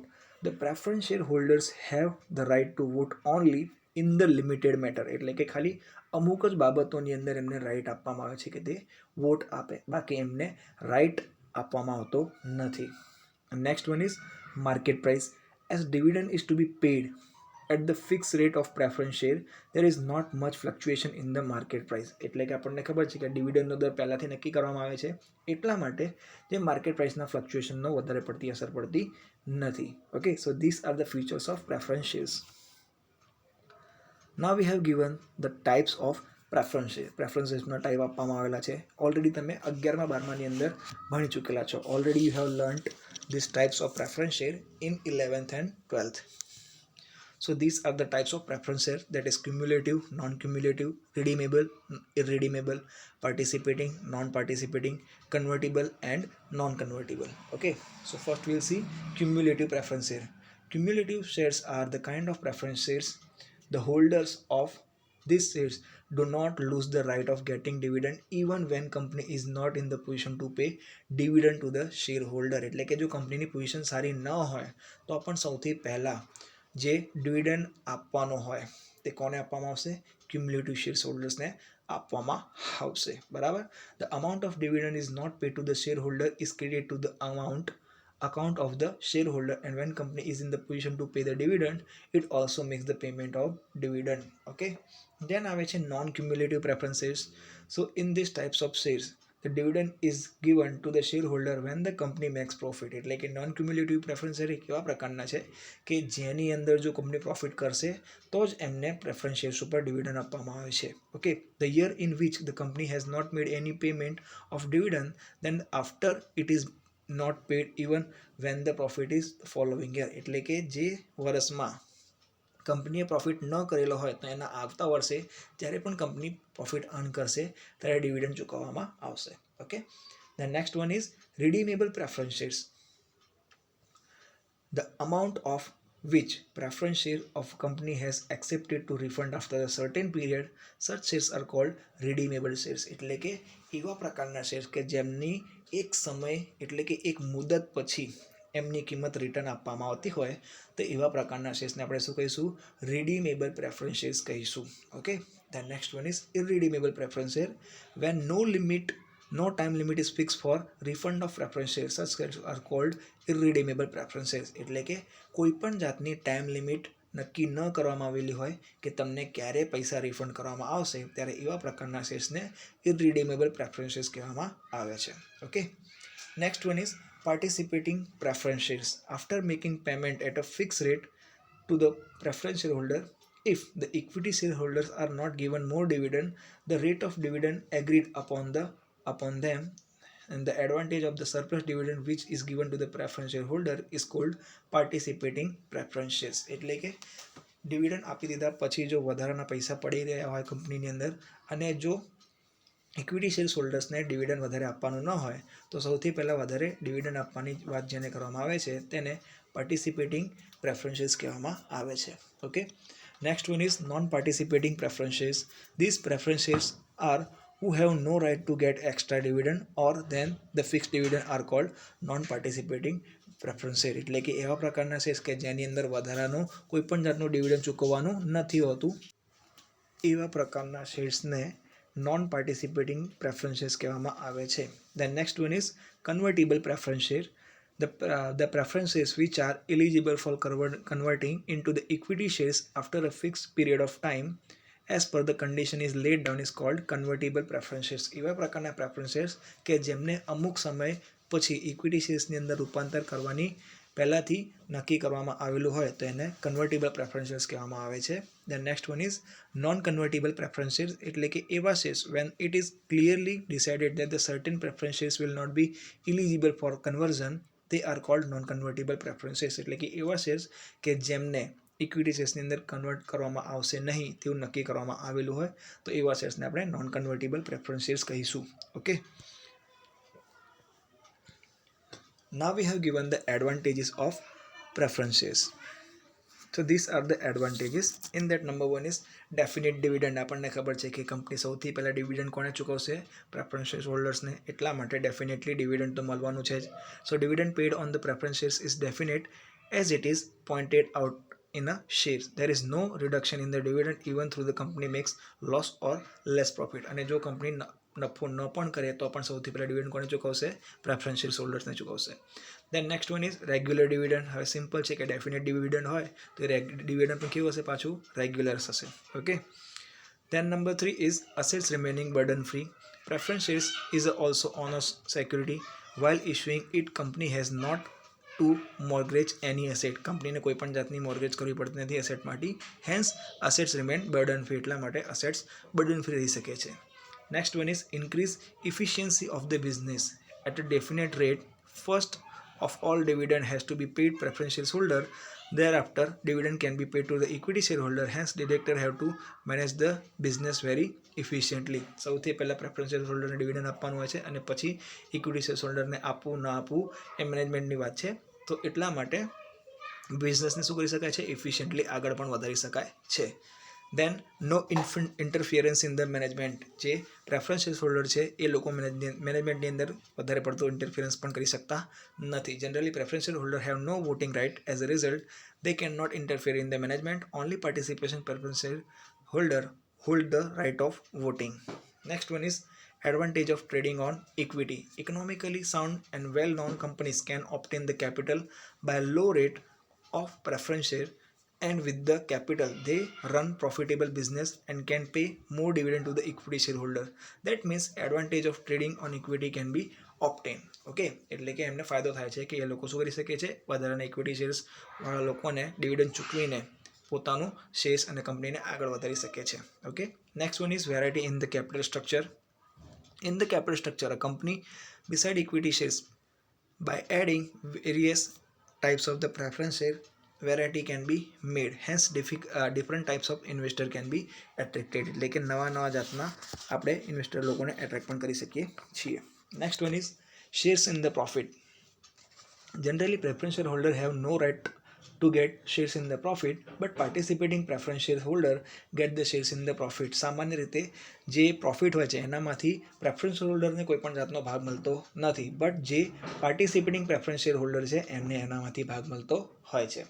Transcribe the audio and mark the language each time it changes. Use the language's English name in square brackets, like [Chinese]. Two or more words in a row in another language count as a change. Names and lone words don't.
[English] the preference share holders have the right to vote only in the limited matter. [Gujarati] એટલે કે ખાલી અમુક જ બાબતોની અંદર એમને રાઇટ આપવામાં આવે છે કે તે વોટ આપે, બાકી એમને રાઇટ આપવામાં આવતો નથી. [English] next one is market price. as dividend is to be paid at the fixed rate of preference share, there is not much fluctuation in the market price. [Gujarati] એટલે કે આપણને ખબર છે કે ડિવિડન્ડનો દર પહેલાંથી નક્કી કરવામાં આવે છે, એટલા માટે જે [English] market priceના fluctuationનો [Gujarati] વધારે પડતી અસર પડતી નથી. [English] okay, so these are the features of preference shares. now we have given the types of preference share. preference sharesના [Gujarati] ટાઈપ આપવામાં આવેલા છે. ઓલરેડી તમે 11મા 12માની અંદર ભણી ચૂકેલા છો. [English] already you have learnt these types of preference share in 11th and 12th. So these are the types of preference share, that is cumulative, non-cumulative, redeemable, irredeemable, participating, non-participating, convertible and non-convertible. Okay, so first we'll see cumulative preference share. Cumulative shares are the kind of preference shares the holders of these shares do not lose the right of getting dividend even when company is not in the position to pay dividend to the shareholder. [Gujarati] એટલે કે જો કંપનીની પોઝિશન સારી ન હોય તો પણ સૌથી પહેલાં જે ડિવિડન્ડ આપવાનો હોય તે કોને આપવામાં આવશે? [English] cumulative shares holdersને [Gujarati] આપવામાં આવશે. [English] બરાબર, the amount of dividend is not pay to the share holder is credit to the account of the shareholder, and when company is in the position to pay the dividend, it also makes the payment of dividend. Okay, then [Gujarati] આવે છે [English] non-cumulative preferences. So in these types of shares, the dividend is given to the shareholder when the company makes profit. [Gujarati] એટલે કે [English] non cumulative preference share [Gujarati] કેવા પ્રકારના છે કે જેની અંદર જો કંપની પ્રોફિટ કરશે તો જ એમને [English] preference shares [Gujarati] ઉપર ડિવિડન્ડ આપવામાં આવે છે. [English] okay, the year in which the company has not made any payment of dividend, then after it is not paid even when the profit is following year. [Gujarati] એટલે કે જે વર્ષમાં કંપનીએ પ્રોફિટ ન કરેલો હોય તો એના આવતા વર્ષે જ્યારે પણ કંપની [English] profit earn [Gujarati] કરશે ત્યારે ડિવિડન્ડ ચૂકવવામાં આવશે. [English] okay, the next one is redeemable preference shares. The amount of which preference share of company has accepted to refund after a certain period, such shares are called redeemable shares. [Gujarati] એટલે કે એવા પ્રકારના શેર્સ કે જેમની એક સમય એટલે કે એક મુદત પછી એમની કિંમત રિટર્ન આપવામાં આવતી હોય તો એવા પ્રકારના શેર્સને આપણે શું કહીશું? [English] redeemable preference shares કહીશું. ઓકે, the next one is irredeemable preference share. When no time limit is fixed for refund of preference shares, such shares are called irredeemable preference shares. [Gujarati] એટલે કે કોઈ પણ જાતની [English] time limit [Gujarati] નક્કી ન કરવામાં આવેલી હોય કે તમને ક્યારે પૈસા રિફંડ કરવામાં આવશે, ત્યારે એવા પ્રકારના શેર્સને [English] irredeemable preference shares [Gujarati] કહેવામાં આવે છે. [English] okay, next one is participating preference shares. After making payment at a fixed rate to the preference shareholder, if the equity shareholders are not given more dividend, the rate of dividend agreed upon them and the advantage of the surplus dividend which is given to the preference shareholder is called participating preferences. [Gujarati] એટલે કે ડિવિડન્ડ આપી દીધા પછી જો વધારાના પૈસા પડી રહ્યા હોય કંપનીની અંદર અને જો [English] equity share holdersને [Gujarati] ડિવિડન્ડ વધારે આપવાનું ન હોય તો સૌથી પહેલાં વધારે ડિવિડન્ડ આપવાની વાત જેને કરવામાં આવે છે તેને [English] participating preferences [Gujarati] કહેવામાં આવે છે. [English] okay, next one is non participating preferences. these preferences are who have no right to get extra dividend or then the fixed dividend are called non-participating preferences. [Gujarati] એટલે કે એવા પ્રકારના શેર્સ કે જેની અંદર વધારાનું કોઈ પણ જાતનું ડિવિડન્ડ ચૂકવવાનું નથી હોતું એવા પ્રકારના શેર્સને [English] non participating preferences [Gujarati] કહેવામાં આવે છે. [English] Then next one is convertible preferences. The preferences which are eligible for converting into the equity shares after a fixed period of time as per the condition is laid down is called convertible preferences. [Gujarati] એવા પ્રકારના પ્રેફરન્સીસ કે જેમને અમુક સમય પછી [English] equity sharesની [Gujarati] અંદર રૂપાંતર કરવાની પહેલાંથી નક્કી કરવામાં આવેલું હોય તો એને [English] convertible preferences [Gujarati] કહેવામાં આવે છે. [English] the next one is non convertible preferences. [Gujarati] એટલે કે એવા [English] shares when it is clearly decided that the certain preferences will not be eligible for conversion they are called non-convertible preferences. [Gujarati] એટલે કે એવા શેર્સ કે જેમને [English] equity sharesની [Gujarati] અંદર કન્વર્ટ કરવામાં આવશે નહીં તેવું નક્કી કરવામાં આવેલું હોય તો એવા શેર્સને આપણે [English] non convertible preferences [Gujarati] કહીશું. [English] ઓકે, now we have given the advantages of preferences. So these are the advantages. In that, number one is definite dividend. [Gujarati] આપણને ખબર છે કે કંપની સૌથી પહેલાં ડિવિડન્ડ કોને ચૂકવશે? [English] preference share holdersને. [Gujarati] એટલા માટે [English] definitely dividend [Gujarati] તો મળવાનું છે જ. [English] so dividend paid on the preference shares is definite as it is pointed out in a shares. There is no reduction in the dividend even though the company makes loss or less profit. [Gujarati] અને જો કંપની નફો ન પણ કરે તો પણ સૌથી પહેલાં ડિવિડન્ડ કોને ચૂકવશે? [English] preference share holdersને [Gujarati] ચૂકવશે. [English] then next one is regular dividend. [Gujarati] હવે સિમ્પલ છે કે [English] definite dividend [Gujarati] હોય તો ડિવિડન્ડ પણ કેવું હશે? પાછું રેગ્યુલર હશે. [English] okay, then number 3 is assets remaining burden free. preference shares is also owners security. while issuing it company has not to mortgage any asset. [Gujarati] કંપનીને કોઈ પણ જાતની મોર્ગેજ કરવી પડતી નથી એસેટ માટે. [English] hence assets remain burden free. [Gujarati] એટલા માટે [English] assets burden free [Gujarati] રહી શકે છે. [English] next one is increase efficiency of the business at a definite rate. ફર્સ્ટ of all dividend has to be paid preference shareholder. Thereafter dividend can be paid to the equity shareholder. Hence director have to manage the business very efficiently. [Gujarati] સૌથી પહેલાં [English] preference shareholderને [Gujarati] ડિવિડન્ડ આપવાનું હોય છે અને પછી [English] equity shareholderને [Gujarati] આપવું ના આપવું એ મેનેજમેન્ટની વાત છે. તો એટલા માટે બિઝનેસને શું કરી શકાય છે? ઇફિશિયન્ટલી આગળ પણ વધારી શકાય છે. [English] then no interference in the management. [Gujarati] જે [English] preference share holder [Gujarati] છે એ લોકો મેનેજમેન્ટની અંદર વધારે પડતો ઇન્ટરફિયરન્સ પણ કરી શકતા નથી. [English] generally preference share holder have no voting right. as a result they cannot interfere in the management. Only participation preference shareholder hold the right of voting. Next one is advantage of trading on equity. Economically sound and well-known companies can obtain the capital by a low rate of preference share, and with the capital they run profitable business and can pay more dividend to the equity shareholder. That means advantage of trading on equity can be obtained. [Gujarati] ઓકે, એટલે કે એમને ફાયદો થાય છે કે એ લોકો શું કરી શકે છે? વધારાના [English] equity shares [Gujarati] વાળા લોકોને ડિવિડન્ડ ચૂકવીને પોતાનું શેર્સ અને કંપનીને આગળ વધારી શકે છે. [English] okay, next one is variety in the capital structure. In the capital structure, a company beside equity shares by adding various types of the preference share variety can be made. Hence different types of investor can be attracted. [Gujarati] એટલે કે નવા નવા જાતના આપણે ઇન્વેસ્ટર લોકોને એટ્રેક્ટ પણ કરી શકીએ છીએ. [English] next one is shares in the profit. Generally preference shareholder have no right to get shares in the profit, but participating preference shareholder get the shares in the profit. [Gujarati] સામાન્ય રીતે જે પ્રોફિટ હોય છે એનામાંથી [English] preference holderને [Gujarati] કોઈ પણ જાતનો ભાગ મળતો નથી, બટ જે [English] participating preference share holder [Gujarati] છે એમને એનામાંથી ભાગ મળતો હોય છે.